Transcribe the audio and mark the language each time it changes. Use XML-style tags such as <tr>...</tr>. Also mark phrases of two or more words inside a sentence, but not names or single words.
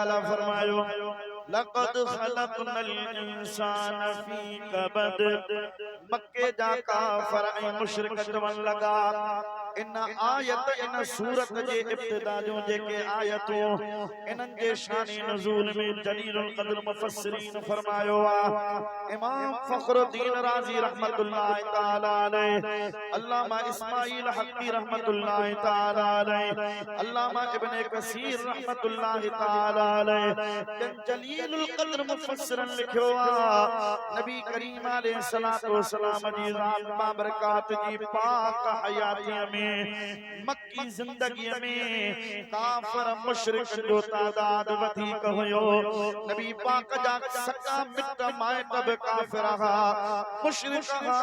<sd>ताला फरमायो</sd> <ar>لقد خلقنا الإنسان في كبد.</ar> <sd>मक्के जा काफ़िर ऐं मुशरिक चवण लगा इन आयत इन सूरत जे इब्तिदा जो जेके आयतूं इन्हनि जे शानी नुज़ूल में जलीलुल क़द्र मुफ़स्सिरीन फरमायो आहे। इमाम फ़खरुद्दीन राज़ी</sd> <ar>رحمة الله تعالى عليه,</ar> <sd>अल्लामा इस्माइल हक़ी</sd> <ar>رحمة الله تعالى عليه,</ar> <sd>अल्लामा इब्ने कसीर</sd> <ar>رحمة الله تعالى عليه</ar> <sd>जलीलुल क़द्र मुफ़स्सिरन लिखियो आहे नबी करीम</sd> <ar>عليه الصلاة والسلام</ar> <sd>जी ज़ात बाबरकात जी पाक हयातीअ में मक्की ज़िंदगी में काफ़िर मुशरिक जो तादाद वधीक हुयो। नबी पाक जा सका मिट माइट बि काफ़िर हा, मुशरिक हा।</sd>